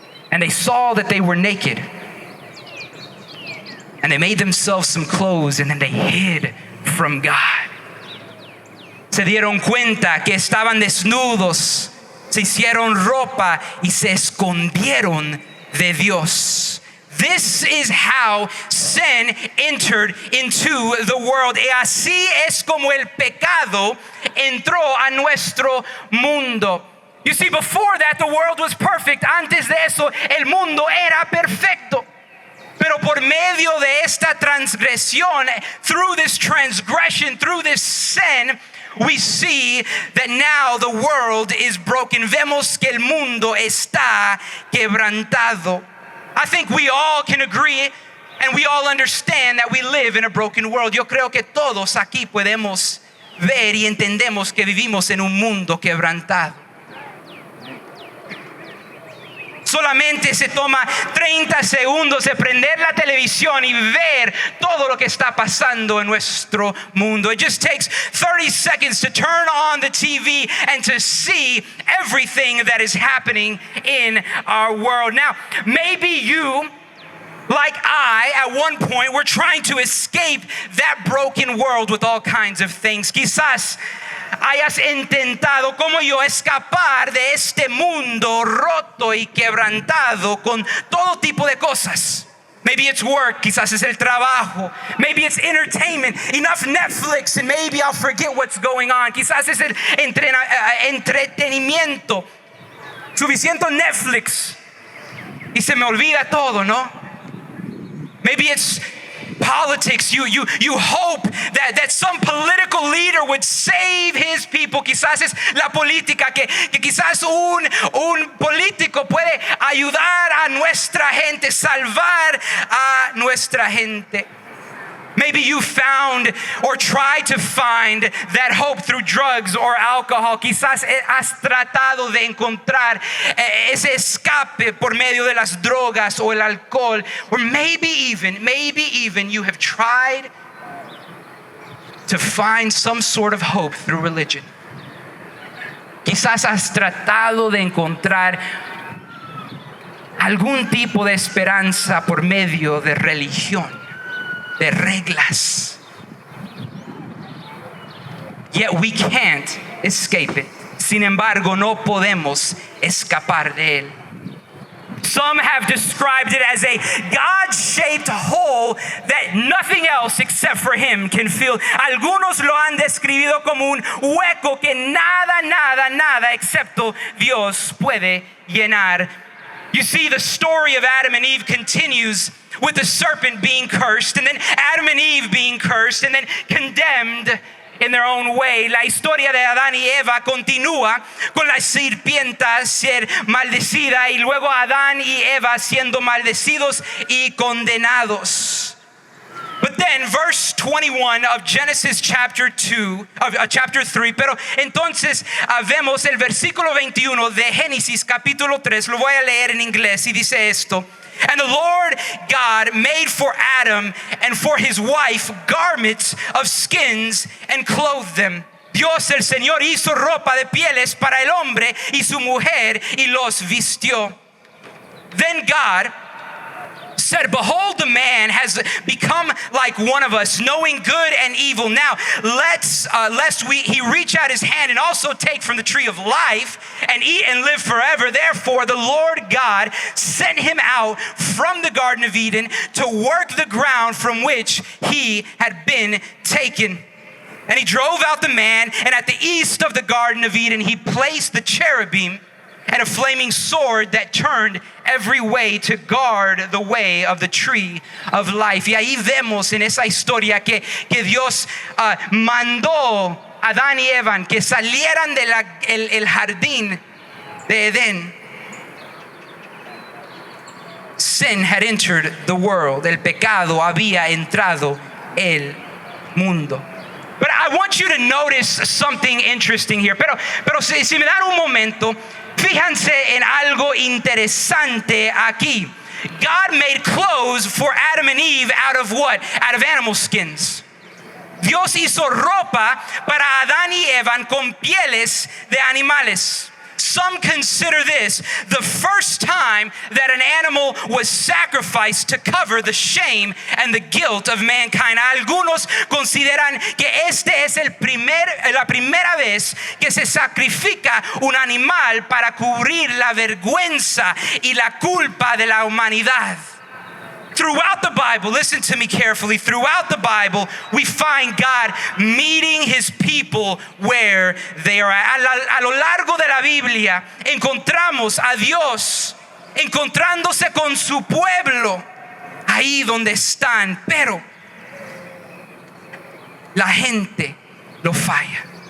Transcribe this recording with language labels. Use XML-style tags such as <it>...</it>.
<en>And they saw that they were naked. And they made themselves some clothes and then they hid from God.</en> <es>Se dieron cuenta que estaban desnudos, se hicieron ropa y se escondieron de Dios.</es> <en>This is how sin entered into the world.</en> <es>Y así es como el pecado entró a nuestro mundo.</es> <en>You see, before that, the world was perfect.</en> <es>Antes de eso, el mundo era perfecto. Pero por medio de esta transgresión,</es> <en>through this transgression, through this sin, we see that now the world is broken.</en> <es>Vemos que el mundo está quebrantado.</es> <en>I think we all can agree and we all understand that we live in a broken world.</en> <es>Yo creo que todos aquí podemos ver y entendemos que vivimos en un mundo quebrantado. Solamente se toma 30 segundos de prender la televisión y ver todo lo que está pasando en nuestro mundo.</es> <en>It just takes 30 seconds to turn on the TV and to see everything that is happening in our world. Now, maybe you, like I, at one point, were trying to escape that broken world with all kinds of things.</en> <es>Quizás hayas intentado como yo escapar de este mundo roto y quebrantado con todo tipo de cosas.</es> <en>Maybe it's work,</en> <es>quizás es el trabajo.</es> <en>Maybe it's entertainment, enough Netflix and maybe I'll forget what's going on.</en> <es>Quizás es el entretenimiento. Suficiente Netflix y se me olvida todo, ¿no?</es> <en>Maybe it's politics. You hope that some political leader would save his people.</en> <es>Quizás es la política que quizás un político puede ayudar a nuestra gente, salvar a nuestra gente.</es> <en>Maybe you found or tried to find that hope through drugs or alcohol.</en> <es>Quizás has tratado de encontrar ese escape por medio de las drogas o el alcohol.</es> <en>Or maybe even you have tried to find some sort of hope through religion.</en> <es>Quizás has tratado de encontrar algún tipo de esperanza por medio de religión, de reglas.</es> <en>Yet we can't escape it.</en> <es>Sin embargo, no podemos escapar de él.</es> <en>Some have described it as a God-shaped hole that nothing else except for him can fill.</en> <es>Algunos lo han descrito como un hueco que nada excepto Dios puede llenar.</es> <en>You see, the story of Adam and Eve continues with the serpent being cursed, and then Adam and Eve being cursed, and then condemned in their own way.</en> <es>La historia de Adán y Eva continúa con la serpiente ser maldecida y luego Adán y Eva siendo maldecidos y condenados.</es> <en>But then verse 21 of Genesis chapter 3,</en> <es>pero entonces vemos el versículo 21 de Génesis capítulo 3, lo voy a leer en inglés y dice esto.</es> <en>And the Lord God made for Adam and for his wife garments of skins and clothed them.</en> <es>Dios el Señor hizo ropa de pieles para el hombre y su mujer y los vistió.</es> <en>Then God said, behold, the man has become like one of us, knowing good and evil. Now, lest he reach out his hand and also take from the tree of life and eat and live forever. Therefore, the Lord God sent him out from the Garden of Eden to work the ground from which he had been taken. And he drove out the man, and at the east of the Garden of Eden, he placed the cherubim and a flaming sword that turned every way to guard the way of the tree of life.</en> <es>Y ahí vemos en esa historia que Dios mandó a Adán y Eva que salieran del jardín de Edén.</es> <en>Sin had entered the world.</en> <es>El pecado había entrado el mundo.</es> <en>But I want you to notice something interesting here.</en> <es>Pero si me dan un momento, fíjense en algo interesante aquí.</es> <en>God made clothes for Adam and Eve out of what? Out of animal skins.</en> <es>Dios hizo ropa para Adán y Eva con pieles de animales.</es> <en>Some consider this the first time that an animal was sacrificed to cover the shame and the guilt of mankind.</en> <es>Algunos consideran que este es la primera vez que se sacrifica un animal para cubrir la vergüenza y la culpa de la humanidad.</es> <en>Throughout the Bible, listen to me carefully, throughout the Bible, we find God meeting his people where they are at.</en> <es>A lo largo de la Biblia, encontramos a Dios encontrándose con su pueblo ahí donde están, pero la gente lo falla.</es>